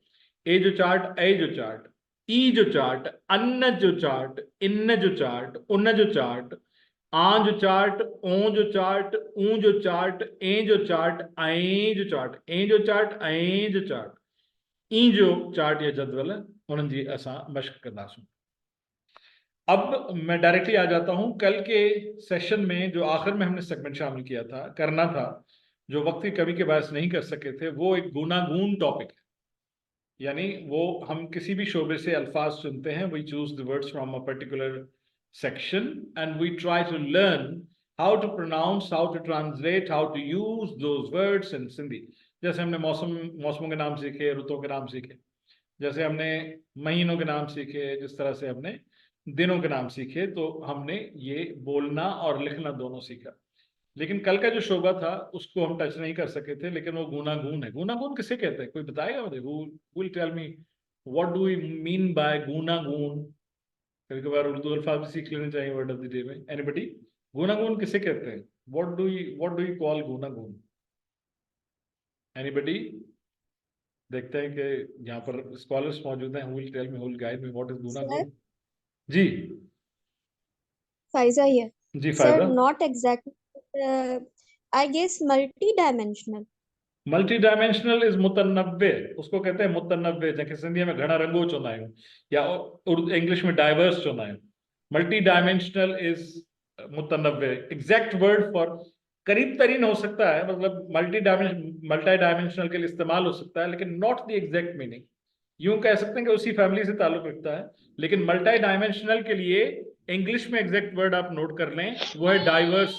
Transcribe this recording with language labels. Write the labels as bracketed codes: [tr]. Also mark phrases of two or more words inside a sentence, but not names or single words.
[sd] ए जो चार्ट, ए जो चार्ट, ई जो चार्ट, अन्न जो चार्ट, इन जो चार्ट, उन जो चार्ट, आंज चार्ट, ओंज चार्ट, ऊंज चार्ट, एंज चार्ट, आएंज चार्ट, एंज चार्ट, आएंज चार्ट, ई जो चार्ट या जदवल है उन्हनि जी असां मश्क कंदासूं। [ur] اب میں ڈائریکٹلی آ جاتا ہوں کل کے سیشن میں جو آخر میں ہم نے سیگمنٹ شامل کیا تھا، کرنا تھا، جو وقت کی کمی کے باعث نہیں کر سکے تھے، وہ ایک گوناگوں ٹاپک ہے. یعنی وہ ہم کسی بھی شعبے سے الفاظ چنتے ہیں, [en] We choose the words from a particular section and we try to learn how to pronounce, how to translate, how to use those words in Sindhi। [ur] جیسے ہم نے موسموں کے نام سیکھے، رتوں کے نام سیکھے، جیسے ہم نے مہینوں کے نام سیکھے، جس طرح سے ہم نے دنوں کے نام سیکھے، تو ہم نے یہ بولنا اور لکھنا دونوں سیکھا. لیکن کل کا جو شعبہ تھا اس کو ہم ٹچ نہیں کر سکے تھے، لیکن وہ گوناگوں ہے. گوناگوں کسے کہتے ہیں، کوئی بتائے گا مجھے? [en] who will tell me what do we mean by गुनागून? [ur] کبھی کبھار اردو الفاظ بھی سیکھ لینے چاہیے [en] word of the day [ur] में। [en] एनीबडी? [ur] گوناگوں کسے کہتے ہیں? [en] What do you call گوناگوں? [ur] اینی باڈی؟ دیکھتے ہیں کہ یہاں پر اسکالرز موجود ہیں, [en] who will tell me, who will guide me what is गुनागून? जी फाइजा here. [ur] जी [en] Sir, [ur] फायदा। [en] not exactly. I guess multi-dimensional. multi-dimensional is [ur] متنوع، اس کو کہتے ہیں متنوع، جیسے سندھی میں [sd] घना रंगो चवंदा आहियूं [ur] یا انگلش میں [sd] डाइवर्स चवंदा आहियूं। [en] multi-dimensional is मुतनव्वे। exact word for [ur] قریب ترین ہو سکتا ہے، مطلب [en] multi-dimensional [ur] کے لیے استعمال ہو سکتا ہے، لیکن [en] not the exact meaning. [ur] یوں کہہ سکتے ہیں کہ اسی فیملی سے تعلق رکھتا ہے، لیکن [en] multi-dimensional [ur] کے لیے انگلش میں [en] exact word [ur] آپ نوٹ کر لیں، وہ ہے ڈائیورس.